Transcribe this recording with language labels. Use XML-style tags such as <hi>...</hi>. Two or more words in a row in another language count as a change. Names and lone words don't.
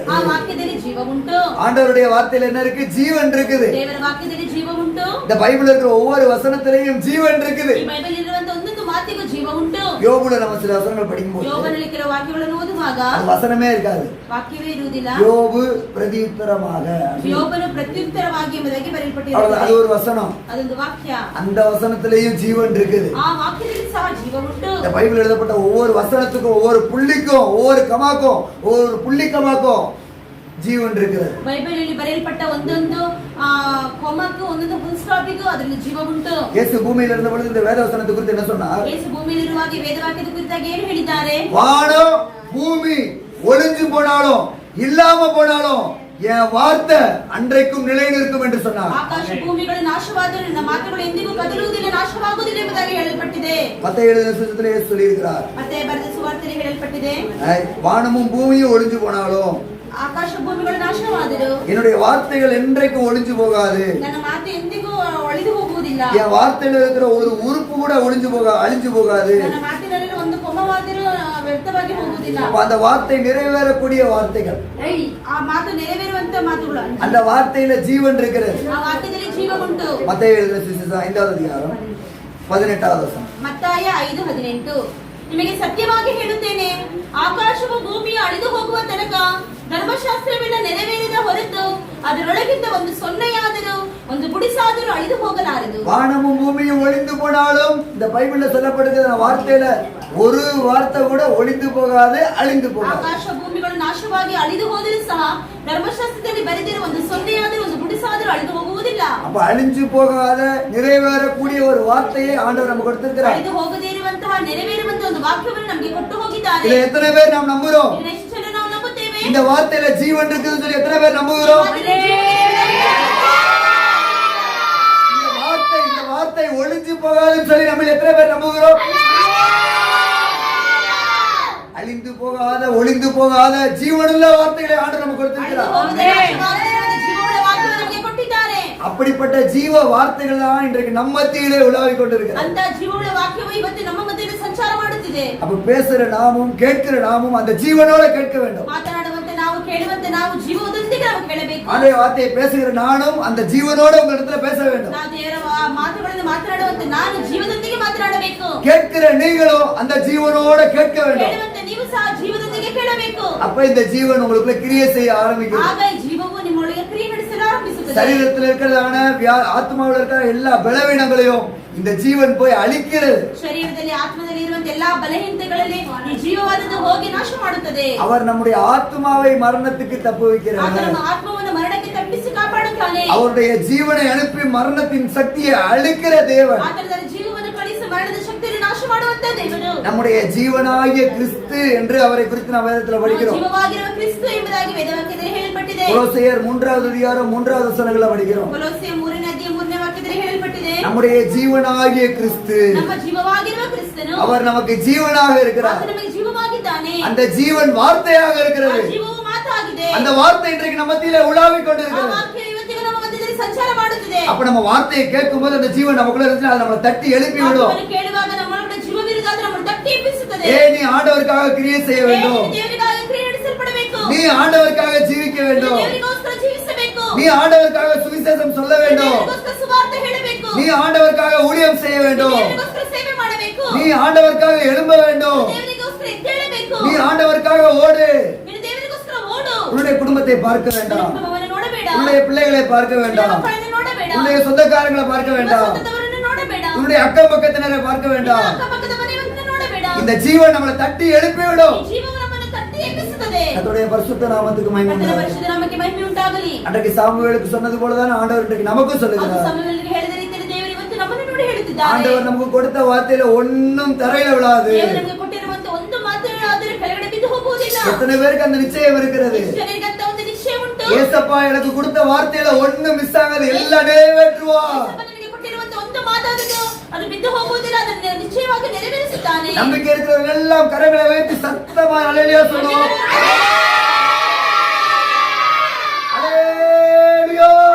<kn>ಆ ವಾಕ್ಯದಲ್ಲಿ ಜೀವ ಉಂಟು.</kn> <ta>ஆண்டவருடைய வார்த்தையில என்ன இருக்கு? ஜீவன் இருக்குது.</ta> <kn>ದೇವರ ವಾಕ್ಯದಲ್ಲಿ ಜೀವ ಉಂಟು.</kn> <ta>இந்த பைபிள்ல இருக்கிற ஒவ்வொரு வசனத்திலையும் ஜீவன் இருக்குது.</ta> <kn>ಈ ಬೈಬಲ್ ಇರುವಂತ ಒಂದೊಂದು ಮಾತಿಗೂ ಜೀವ ಉಂಟು.</kn> <ta>யோபுல நம்ம சில வசனங்கள் படிக்கும்போது</ta> <kn>ಯೋಬನಲ್ಲಿ ಕೆಲವು ವಾಕ್ಯಗಳನ್ನು ಓದುವಾಗ</kn> <ta>அது வசனமே இருக்காது.</ta> <kn>ವಾಕ್ಯವೇ ಇರುವುದಿಲ್ಲ.</kn> <ta>யோபு பிரதியுத்தரமாக,</ta> <kn>ಯೋಬನು ಪ್ರತ್ಯುತ್ತರವಾಗಿ ಎಂಬುದಾಗಿ</kn> <ta>அது</ta> <kn>ಬರೆಯಲ್ಪಟ್ಟಿರುತ್ತದೆ.</kn> <ta>ஒரு வசனம்.</ta> <kn>ಅದೊಂದು ವಾಕ್ಯ.</kn> <ta>அந்த வசனத்திலையும் ஜீவன் இருக்குது.</ta> <kn>ಆ ವಾಕ್ಯದಲ್ಲಿ ಸಹ ಜೀವ ಉಂಟು.</kn> <ta>இந்த பைபிள் எழுதப்பட்ட ஒவ்வொரு வசனத்துக்கும், ஒவ்வொரு புள்ளிக்கும், ஒவ்வொரு கமாக்கும், ஒவ்வொரு புள்ளி கமாக்கும் ஜீவன் இருக்கிறது.</ta> <kn>ಬೈಬಲಲ್ಲಿ ಬರೆಯಲ್ಪಟ್ಟ ಒಂದೊಂದು ಕೊಮಕ್ಕೂ ಒಂದೊಂದು ಫುಲ್ ಸ್ಟಾಪಿಗೂ ಅದರಲ್ಲಿ ಜೀವ ಉಂಟು.</kn> <ta>இயேசு பூமியில இருந்த பொழுது இந்த வேத வசனத்தை குறித்து என்ன சொன்னார்?</ta> <kn>ಯೇಸು ಭೂಮಿಯಲ್ಲಿರುವಾಗ ವೇದವಾಕ್ಯದ ಕುರಿತಾಗಿ ಏನು ಹೇಳಿದ್ದಾರೆ?</kn> <ta>வானம் பூமி ஒளிஞ்சு போனாலும் இல்லாம போனாலும் என் வார்த்தை அன்றைக்கும் நிலை நிற்கும் என்று சொன்னார்.</ta> <kn>ಆಕಾಶ ಭೂಮಿಗಳು ನಾಶವಾದರೂ ನನ್ನ ಮಾತುಗಳು ಎಂದಿಗೂ ಕದಲುವುದಿಲ್ಲ, ನಾಶವಾಗುವುದಿಲ್ಲ ಎಂಬುದಾಗಿ ಹೇಳಲ್ಪಟ್ಟಿದೆ.</kn> <ta>மத்தேயு எழுதின சுவிசேஷத்திலே இயேசு சொல்லியிருக்கிறார்.</ta> <kn>ಮತ್ತೆ ಬರೆದ ಸುವಾರ್ತೆಯಲ್ಲಿ ಹೇಳಲ್ಪಟ್ಟಿದೆ,</kn> <ta>வானமும் பூமியும் ஒளிஞ்சு போனாலும்</ta> <kn>ಆಕಾಶ ಭೂಮಿಗಳು ನಾಶವಾದರೂ</kn> <ta>என்னுடைய வார்த்தைகள் என்றைக்கும் ஒளிஞ்சு போகாது.</ta> <kn>ನನ್ನ ಮಾತು ಎಂದಿಗೂ ಅಳಿದು ಹೋಗುವುದಿಲ್ಲ.</kn> <ta>என் வார்த்தையில இருக்கிற ஒரு உறுப்பு கூட அழிஞ்சு போகாது.</ta> <kn>ನನ್ನ ಮಾತಿನಲ್ಲಿ ಒಂದು ಕೊಮವಾದರೂ ವ್ಯರ್ಥವಾಗಿ ಹೋಗುವುದಿಲ್ಲ.</kn> <ta>அப்ப அந்த வார்த்தை நிறைவேறக்கூடிய வார்த்தைகள்,</ta> <kn>ಆ ಮಾತು ನೆರವೇರುವಂತ ಮಾತುಗಳು.</kn> <ta>அந்த வார்த்தையில ஜீவன் இருக்கிறது.</ta> <kn>ಆ ವಾಕ್ಯದಲ್ಲಿ ಜೀವ ಉಂಟು.</kn> <ta>மத்தேயு எழுதின சுவிசேஷம் 5வது அதிகாரம் 18வது வசனம்.</ta> <kn>ಮತ್ತಾಯ 5:18. ನಿಮಗೆ ಸತ್ಯವಾಗಿ ಹೇಳುತ್ತೇನೆ, ಆಕಾಶವು ಭೂಮಿಯು ಅಳಿದು ಹೋಗುವ ತನಕ ಧರ್ಮಶಾಸ್ತ್ರವೆಲ್ಲ ನೆರವೇರಿದ ಹೊರತು ಅದರೊಳಗಿಂದ ಒಂದು ಸೊನ್ನೆಯಾದರೂ ಒಂದು ಗುಡಿಸಾದರೂ ಅಳಿದು ಹೋಗಲಾರದು.</kn> <ta>வானமும் பூமியும் ஒளிந்து போனாலும் இந்த பைபிள்ல சொல்லப்படுகிற வார்த்தையில ஒரு வார்த்தை கூட ஒளிந்து போகாது, அழிந்து போகாது.</ta> <kn>ಆಕಾಶ ಭೂಮಿಗಳು ನಾಶವಾಗಿ ಅಳಿದು ಹೋದರೂ ಸಹ ಧರ್ಮಶಾಸ್ತ್ರದಲ್ಲಿ ಬರೆದಿರುವ ಒಂದು ಸೊನ್ನೆಯಾದರೂ ಒಂದು ಗುಡಿಸಾದರೂ ಅಳಿದು ಹೋಗುವುದಿಲ್ಲ.</kn> <ta>அப்ப அழிஞ்சு போகாத நிறைவேறக்கூடிய ஒரு வார்த்தையை ஆண்டவர் நமக்கு கொடுத்திருக்கிறார்.</ta> <kn>ಅಳಿದು ಹೋಗದೇ ಇರುವಂತಹ ನೆರವೇರುವಂತಹ ಒಂದು ವಾಕ್ಯವನ್ನು ನಮಗೆ ಕೊಟ್ಟು ಹೋಗಿದ್ದಾರೆ.</kn> <ta>இதை எத்தனை பேர் நாம் நம்புறோம்?</ta> <kn>ಇದನ್ನು ಎಷ್ಟು ಜನ ನಾವು ನಂಬುತ್ತೇವೆ?</kn> <ta>இந்த வார்த்தையில ஜீவன் இருக்குதுன்னு சொல்லி எத்தனை பேர் நம்புகிறோம்? இந்த வார்த்தை ஒளிஞ்சு போகாதுன்னு சொல்லி நம்ம எத்தனை பேர் நம்புகிறோம்? அழிந்து போகாத, ஒளிந்து போகாத ஜீவனுள்ள வார்த்தைகளை ஆண்டவர் நமக்கு கொடுத்திருக்கிறார். அப்படிப்பட்ட ஜீவ வார்த்தைகள் தான் இன்றைக்கு நம்ம மத்தியிலே உலாவிக் கொண்டிருக்கிறது. அந்த ஜீவனுள்ள</ta> <kn>வாக்கியವು ಇವತ್ತು ನಮ್ಮ ಮಧ್ಯದಲ್ಲಿ ಸಂಚಾರ ಮಾಡುತ್ತಿದೆ.</kn> <ta>அப்ப பேசுற நாமும் கேட்கிற நாமும் அந்த ஜீவனோட கேட்க வேண்டும்.</ta> <kn>ಮಾತನಾಡುವಂತೆ ನಾವು ಕೇಳುವಂತೆ ನಾವು ಜೀವದೊಂದಿಗೆ ನಾವು ಕೇಳಬೇಕು.</kn> <ta>ஆண்டவருடைய வார்த்தையை பேசுகிற நானும் அந்த ஜீவனோட உங்க இடத்துல பேச வேண்டும்.</ta> <kn>ನಾವು ದೇವರ ಮಾತುಗಳನ್ನು ಮಾತನಾಡುವಂತೆ ನಾನು ಜೀವದೊಂದಿಗೆ ಮಾತನಾಡಬೇಕು.</kn> <ta>கேட்கிற நீங்களும் அந்த ஜீவனோட கேட்க வேண்டும்.</ta> <kn>ಕೇಳುವಂತೆ ನೀವು ಸಹ ಜೀವದೊಂದಿಗೆ ಕೇಳಬೇಕು.</kn> <ta>அப்ப இந்த ஜீவன் உங்களுக்குள்ள கிரியை செய்ய ஆரம்பிக்கும்.</ta> <kn>ಆಗ ಈ ಜೀವವು ನಿಮ್ಮೊಳಗೆ ಕ್ರಿಯೆ ನಡೆಸಲು ಆರಂಭಿಸುತ್ತದೆ.</kn> <ta>சரீரத்தில் இருக்கிறதான ஆத்மாவில் இருக்கிற எல்லா பலவீனங்களையும் இந்த ஜீவன் போய் அழிக்கிறது.</ta> <kn>ಶರೀರದಲ್ಲಿ ಆತ್ಮದಲ್ಲಿ ಇರುವಂತ ಎಲ್ಲಾ ಬಲಹೀನತೆಗಳಲ್ಲಿ ಈ ಜೀವವಾದದ್ದು ಹೋಗಿ ನಾಶ ಮಾಡುತ್ತದೆ.</kn> <ta>அவர் நம்முடைய ஆத்மாவை மரணத்துக்கு தப்புவிக்கிறார்.</ta> <kn>ಆತನ ನಮ್ಮ ಆತ್ಮವನ್ನು ಮರಣಕ್ಕೆ ತಪ್ಪಿಸಿ ಕಾಪಾಡುತ್ತಾನೆ.</kn> <ta>அவருடைய ஜீவனை அனுப்பி மரணத்தின் சக்தியை அழிக்கிற தேவன்.</ta> <kn>ಆತನ ಜೀವವನ್ನು ಕಳಿಸಿ ಮರಣದ ಶಕ್ತಿಯನ್ನು ನಾಶ ಮಾಡುವಂತ ದೇವರು.</kn> <ta>நம்முடைய ஜீவனாகிய கிறிஸ்து என்று அவரை குறித்து நாம் வேதத்தில் படிக்கிறோம்.</ta> <kn>ಜೀವವಾಗಿರುವ ಕ್ರಿಸ್ತ ಎಂಬುದಾಗಿ ವೇದವಾಕ್ಯದಲ್ಲಿ ಹೇಳಲ್ಪಟ್ಟಿದೆ.</kn> <ta>கொலோசியர் 3வது அதிகாரம் 3வது வசனங்களை படிக்கிறோம்.</ta> <kn>ಕೊಲೊಸ್ಸೆ 3ನೇ ಅಧ್ಯಾಯ 3ನೇ ವಾಕ್ಯದಲ್ಲಿ ಹೇಳಲ್ಪಟ್ಟಿದೆ.</kn> <ta>நம்முடைய ஜீவனாகிய கிறிஸ்து,</ta> <kn>ನಮ್ಮ ಜೀವವಾಗಿರುವ ಕ್ರಿಸ್ತನು</kn> <ta>அவர் நமக்கு ஜீவனாக இருக்கிறார்.</ta> <kn>ಆತ ನಮಗೆ ಜೀವವಾಗಿದ್ದಾನೆ.</kn> <ta>அந்த ஜீவன் வார்த்தையாக</ta> <kn>ಆ</kn> <ta>இருக்கிறது.</ta> <kn>ಜೀವವು ಮಾತಾಗಿದೆ.</kn> <ta>அந்த வார்த்தை இன்றைக்கு நம்ம மத்தியிலே உலாவிக்</ta> <kn>ಆ</kn> <ta>கொண்டிருக்கிறது.</ta> <kn>ವಾಕ್ಯ ಇವತ್ತಿಗೂ ನಮ್ಮ ಮಧ್ಯದಲ್ಲಿ ಸಂಚಾರ ಮಾಡುತ್ತಿದೆ.</kn> <ta>அப்ப நம்ம வார்த்தையை கேட்கும்போது அந்த ஜீவன் நமக்குள்ள இருந்துச்சுன்னா அது நம்மளை தட்டி எழுப்பி விடும்.</ta> <kn>ವಾಕ್ಯವನ್ನು ಕೇಳುವಾಗ ನಮ್ಮೊಳಗಡೆ ಜೀವವಿರುವುದಾದರೆ ನಮ್ಮನ್ನು ತಟ್ಟಿ ಎಬ್ಬಿಸುತ್ತದೆ.</kn> <ta>நீ ஆண்டவருக்காக கிரியை செய்ய வேண்டும்.</ta> <kn>ದೇವರಿಗಾಗಿ ಕ್ರಿಯೆ ನಡೆಸಲ್ಪಡಬೇಕು.</kn> <ta>நீ ஆண்டவருக்காக ஜீவிக்க வேண்டும்.</ta> <kn>ದೇವರಿಗೋಸ್ಕರ ಜೀವಿಸಬೇಕು.</kn> <ta>நீ ஆண்டவருக்காக சுவிசேஷம் சொல்ல வேண்டும்.</ta> <kn>ದೇವರಿಗೋಸ್ಕರ ಸುವಾರ್ತೆ ಹೇಳಬೇಕು.</kn> <ta>நீ ஆண்டவருக்காக ஊழியம் செய்ய வேண்டும்.</ta> <kn>ದೇವರಿಗೋಸ್ಕರ ಸೇವೆ ಮಾಡಬೇಕು.</kn> <ta>நீ ஆண்டவருக்காக எழும்ப வேண்டும்.</ta> <kn>ದೇವರಿಗೋಸ್ಕರ ಎದ್ದೇಳಬೇಕು.</kn> <ta>நீ ஆண்டவருக்காக ஓடு.</ta> <kn>ನೀನು ದೇವರಿಗೋಸ್ಕರ ಓಡು.</kn> <ta>உன்னுடைய குடும்பத்தை பார்க்க வேண்டாம்.</ta> <kn>ಕುಟುಂಬವನ್ನು ನೋಡಬೇಡ.</kn> <ta>உன்னுடைய பிள்ளைகளை பார்க்க வேண்டாம்.</ta> <kn>ಮಕ್ಕಳನ್ನು ನೋಡಬೇಡ.</kn> <ta>உன்னுடைய சொந்தக்காரங்களை பார்க்க வேண்டாம்.</ta> <kn>ಸ್ವಂತದವರನ್ನು ನೋಡಬೇಡ.</kn> <ta>உன்னுடைய அக்கம் பக்கத்தினரை பார்க்க வேண்டாம்.</ta> <kn>ಅಕ್ಕಪಕ್ಕದ ಮನೆಯವರನ್ನು ನೋಡಬೇಡ.</kn> <ta>இந்த ஜீவன் நம்மளை தட்டி எழுப்பி விடும்.</ta> <kn>ಈ ಜೀವವು ನಮ್ಮನ್ನು ತಟ್ಟಿ ಎಬ್ಬಿಸುತ್ತದೆ.</kn> <ta>கர்த்தருடைய பரிசுத்த நாமத்துக்கு மகிமை</ta> <kn>ಕರ್ತನ</kn> <ta>உண்டாகட்டும்.</ta> <kn>ಪರಿಶುದ್ಧ ನಾಮಕ್ಕೆ ಮಹಿಮೆ ಉಂಟಾಗಲಿ.</kn> <ta>அன்றைக்கு சாமுவேலுக்கு சொன்னது போலதான் ஆண்டவர் இன்றைக்கு நமக்கும்</ta> <kn>ಅದು</kn> <ta>சொல்லுகிறார்.</ta> <kn>ಸಮಯದಲ್ಲಿ ಹೇಳಿದ ರೀತಿಯಲ್ಲಿ ದೇವರು ಇವತ್ತು ನಮ್ಮನ್ನು ನೋಡಿ ಹೇಳುತ್ತಿದ್ದಾರೆ.</kn> <ta>ஆண்டவர் நமக்கு கொடுத்த வார்த்தையில ஒண்ணும் தரையில விழாது.</ta> <kn>ದೇವರು ನಮಗೆ ಕೊಟ್ಟಿರುವಂತ ಒಂದು ಮಾತು ಆದರೂ ಕೆಳಗಡೆ ಬಿದ್ದು ಹೋಗುವುದಿಲ್ಲ.</kn> <ta>எத்தனை பேருக்கு அந்த நிச்சயம் இருக்கிறது?</ta> <kn>ಜನರಿಗೆ ಅಂತ ಒಂದು ನಿಶ್ಚಯ ಉಂಟು.</kn> <ta>ஏசப்பா எனக்கு கொடுத்த வார்த்தையில ஒண்ணு மிஸ் ஆகாது, எல்லாம் நிறைவேற்றுவார்.</ta> <kn>ಯೇಸಪ್ಪ ನನಗೆ ಕೊಟ್ಟಿರುವಂತ ಒಂದು ಮಾತಾದದ್ದು ಅದು ಬಿದ್ದು ಹೋಗುವುದಿಲ್ಲ, ಅದನ್ನು ನಿಶ್ಚಯವಾಗಿ ನೆರವೇರಿಸುತ್ತಾನೆ.</kn> <ta>நம்பிக்கை இருக்கிறவங்க எல்லாம் கரங்களை வைத்து சத்தமா அல்லேலூயா சொல்லுவோம். அல்லேலூயா.</ta>